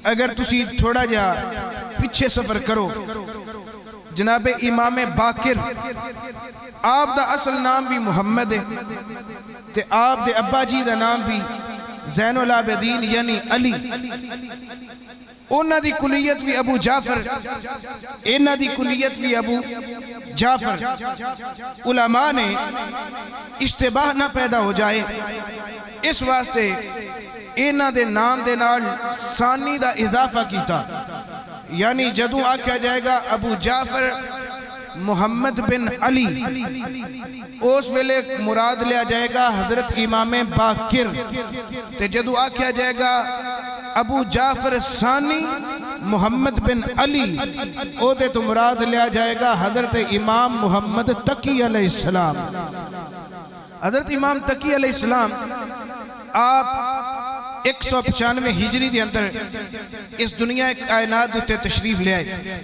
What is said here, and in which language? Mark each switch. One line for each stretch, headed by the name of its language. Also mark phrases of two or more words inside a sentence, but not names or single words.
Punjabi: اگر تسی تھوڑا جا پیچھے سفر کرو، جناب امام باقر آپ دا اصل نام بھی محمد ہے تے آپ دے ابا جی دا نام بھی زین العابدین یعنی علی، انہاں دی کلیت بھی ابو جعفر، انہاں دی کلیت بھی ابو جعفر۔ علماء نے اشتباہ نہ پیدا ہو جائے اس واسطے انہاں دے نام دے نال ثانی دا اضافہ کیتا، یعنی جدوں آکھیا جائے گا ابو جعفر محمد بن علی، اس ویلے مراد لیا جائے گا حضرت امام باقر، تے جدو آکھیا جائے گا ابو جعفر ثانی محمد بن علی، او دے تو مراد لیا جائے گا حضرت امام محمد تقی
Arabic: علیہ السلام۔
Punjabi: حضرت امام تقی علیہ السلام آپ 195 ہجری دے اندر اس دنیا کائنات دے تے تشریف لے آئے۔